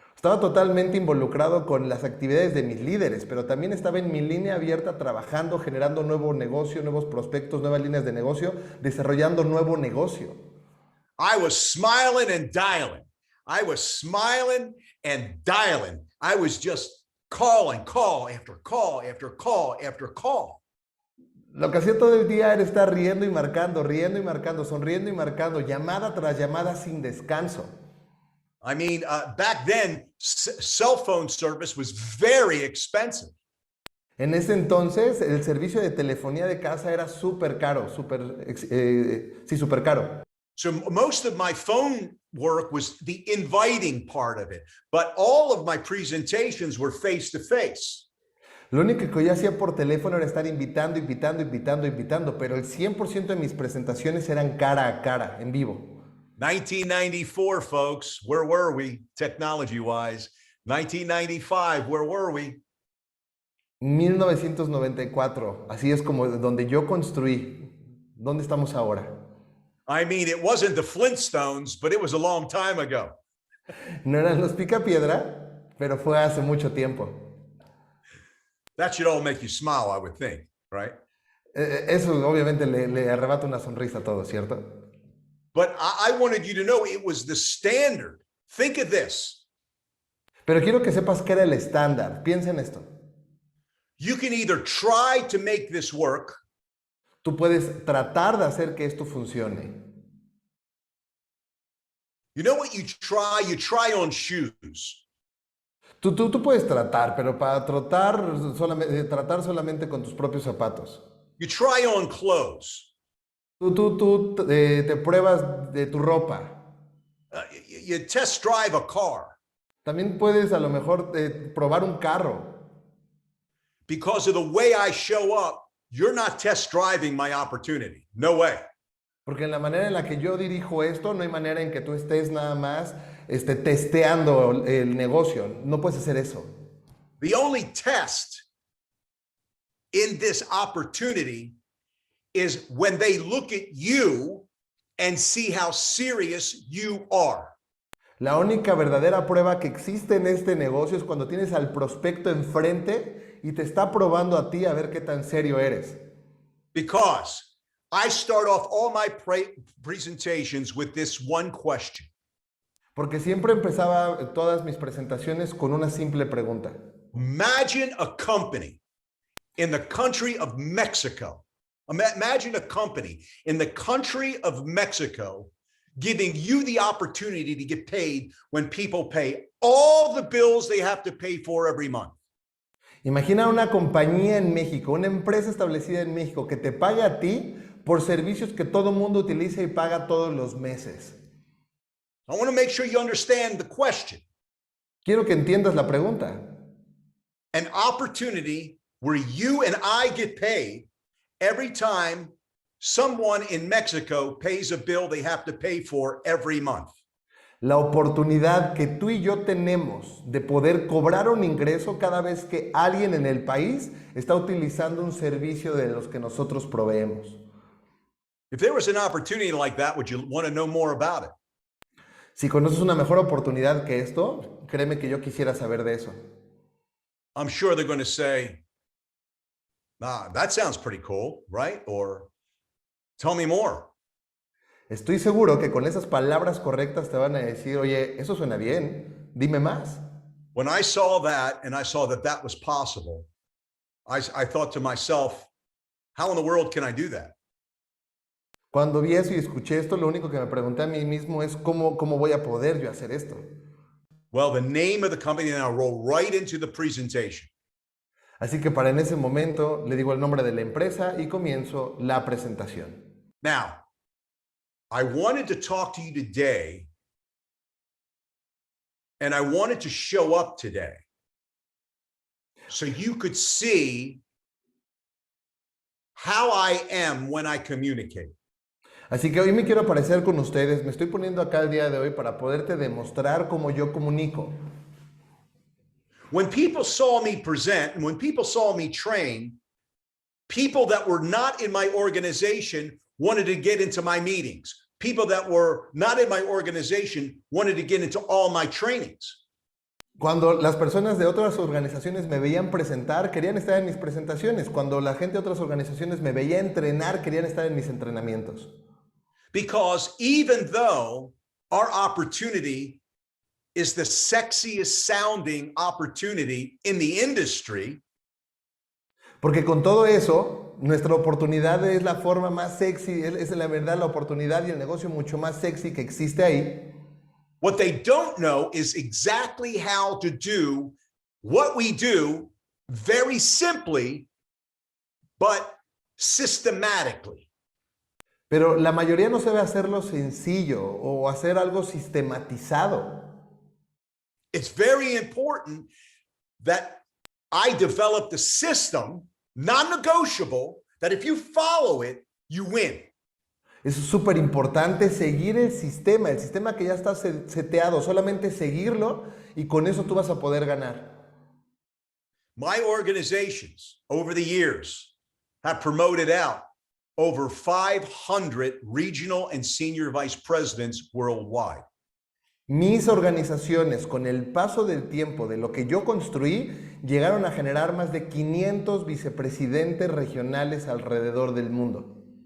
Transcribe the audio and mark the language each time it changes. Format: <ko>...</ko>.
<es>Estaba totalmente involucrado con las actividades de mis líderes, pero también estaba en mi línea abierta trabajando, generando nuevo negocio, nuevos prospectos, nuevas líneas de negocio, desarrollando nuevo negocio.</es> <en>I was smiling and dialing. I was smiling and dialing. I was just calling, call after call after call after call.</en> <es>Lo que hacía todo el día era estar riendo y marcando, sonriendo y marcando, llamada tras llamada sin descanso.</es> <en>I mean, back then, cell phone service was very expensive.</en> <es>En ese entonces, el servicio de telefonía de casa era súper caro, súper caro.</es> <en>So most of my phone work was the inviting part of it, but all of my presentations were face to face.</en> <es>Lo único que yo hacía por teléfono era estar invitando, pero el 100% de mis presentaciones eran cara a cara, en vivo.</es> <en>1994, folks, where were we technology-wise? 1995, where were we?</en> <es>1994, así es como donde yo construí. ¿Dónde estamos ahora?</es> <en>I mean, it wasn't the Flintstones, but it was a long time ago.</en> <es>No eran los Picapiedra, pero fue hace mucho tiempo.</es> <en>That should all make you smile, I would think, right?</en> <es>Eso obviamente le arrebata una sonrisa a todos, ¿cierto?</es> <en>But I wanted you to know it was the standard. Think of this.</en> <es>Pero quiero que sepas que era el estándar. Piensa en esto.</es> <en>You can either try to make this work.</en> <es>Tú puedes tratar de hacer que esto funcione.</es> <en>You know what you try? You try on shoes.</en> <es>Tú puedes tratar, pero para tratar solamente con tus propios zapatos.</es> <en>You try on clothes.</en> <es>Tú te pruebas de tu ropa.</es> <en>You test drive a car.</en> <es>También puedes a lo mejor probar un carro.</es> <en>Because of the way I show up, you're not test driving my opportunity. No way.</en> <es>Porque en la manera en la que yo dirijo esto, no hay manera en que tú estés nada más testeando el negocio. No puedes hacer eso.</es> <en>The only test in this opportunity is when they look at you and see how serious you are.</en> <es>La única verdadera prueba que existe en este negocio es cuando tienes al prospecto enfrente y te está probando a ti a ver qué tan serio eres.</es> <en>Because I start off all my presentations with this one question.</en> <es>Porque siempre empezaba todas mis presentaciones con una simple pregunta.</es> <en>Imagine a company in the country of Mexico. Imagine a company in the country of Mexico giving you the opportunity to get paid when people pay all the bills they have to pay for every month.</en> <es>Imagina una compañía en México, una empresa establecida en México que te paga a ti por servicios que todo mundo utiliza y paga todos los meses.</es> <en>I want to make sure you understand the question.</en> <es>Quiero que entiendas la pregunta.</es> <en>An opportunity where you and I get paid every time someone in Mexico pays a bill they have to pay for every month.</en> <es>La oportunidad que tú y yo tenemos de poder cobrar un ingreso cada vez que alguien en el país está utilizando un servicio de los que nosotros proveemos.</es> <en>If there was an opportunity like that, would you want to know more about it?</en> <es>Si conoces una mejor oportunidad que esto, créeme que yo quisiera saber de eso.</es> <en>I'm sure they're going to say, that sounds pretty cool, right? Or tell me more.</en> <es>Estoy seguro que con esas palabras correctas te van a decir, oye, eso suena bien, dime más.</es> <en>When I saw that and I saw that that was possible, I thought to myself, how in the world can I do that?</en> <es>Cuando vi eso y escuché esto, lo único que me pregunté a mí mismo es cómo voy a poder yo hacer esto.</es> <en>Well, the name of the company, and I'll roll right into the presentation.</en> <es>Así que para en ese momento le digo el nombre de la empresa y comienzo la presentación.</es> <en>Now, I wanted to talk to you today, and I wanted to show up today so you could see how I am when I communicate.</en> <es>Así que hoy me quiero aparecer con ustedes, me estoy poniendo acá el día de hoy para poderte demostrar cómo yo comunico.</es> <en>When people saw me present, and when people saw me train, people that were not in my organization wanted to get into my meetings. People that were not in my organization wanted to get into all my trainings.</en> <es>Cuando las personas de otras organizaciones me veían presentar, querían estar en mis presentaciones. Cuando la gente de otras organizaciones me veía entrenar, querían estar en mis entrenamientos.</es> <en>Because even though our opportunity is the sexiest sounding opportunity in the industry,</en> <es>porque con todo eso, nuestra oportunidad es la forma más sexy, es la verdad la oportunidad y el negocio mucho más sexy que existe ahí.</es> <en>what they don't know is exactly how to do what we do very simply, but systematically.</en> <es>Pero la mayoría no sabe hacerlo sencillo o hacer algo sistematizado.</es> <en>It's very important that I developed a system, non-negotiable, that if you follow it, you win.</en> <es>Es súper importante seguir el sistema que ya está seteado, solamente seguirlo y con eso tú vas a poder ganar.</es> <en>My organizations over the years have promoted out over 500 regional and senior vice presidents worldwide.</en> <es>Mis organizaciones, con el paso del tiempo de lo que yo construí, llegaron a generar más de 500 vicepresidentes regionales alrededor del mundo.</es>